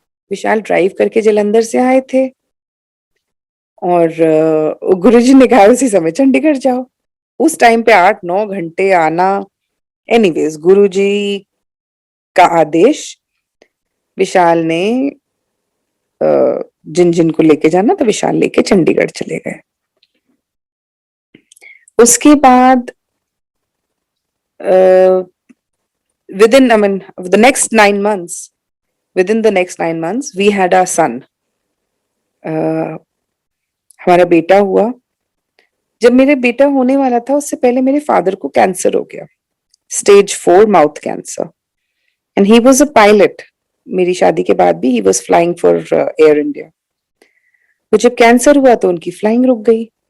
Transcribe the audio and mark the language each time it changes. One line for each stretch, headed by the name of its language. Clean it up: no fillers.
Hindi: विशाल drive करके जलंधर से आए थे और गुरुजी ने कहा उसी समय चंडीगढ़ जाओ। उस टाइम पे 8-9 घंटे आना। एनीवेज, गुरुजी का आदेश, विशाल ने जिन जिन को लेके जाना तो विशाल लेके चंडीगढ़ चले गए। उसके बाद
English: within the next 9 months, within the next 9 months we had our son.
Hindi: हमारा बेटा हुआ। जब मेरे बेटा होने वाला था उससे पहले मेरे फादर को कैंसर हो गया, stage 4 mouth cancer,
English: And he was a pilot.
Hindi: मेरी शादी के बाद भी
English: He was flying for Air India.
Hindi: तो जब कैंसर हुआ तो उनकी फ्लाइंग रुक गई।